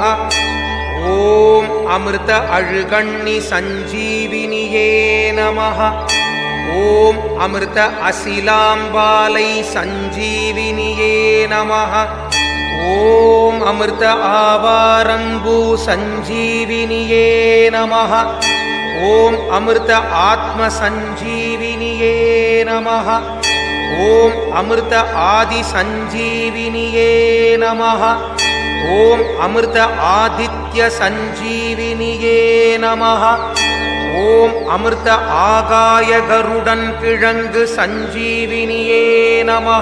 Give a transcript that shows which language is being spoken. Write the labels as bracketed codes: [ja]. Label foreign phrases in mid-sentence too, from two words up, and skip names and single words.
[sa] ॐ अमृत अळुगण्णि सञ्जीविनिये नमः। ॐ अमृत अशिलाम्बालै सञ्जीविनिये नमः। ॐ अमृत आवारम्बु सञ्जीविनिये नमः। ॐ अमृत आत्म सञ्जीविनिये नमः. ॐ अमृत आदि सञ्जीविनिये नमः. ॐ अमृत आदित्य सञ्जीविनिये नमः. ॐ अमृत आकाय गरुडन् किळङ्गु सञ्जीविनिये नमः.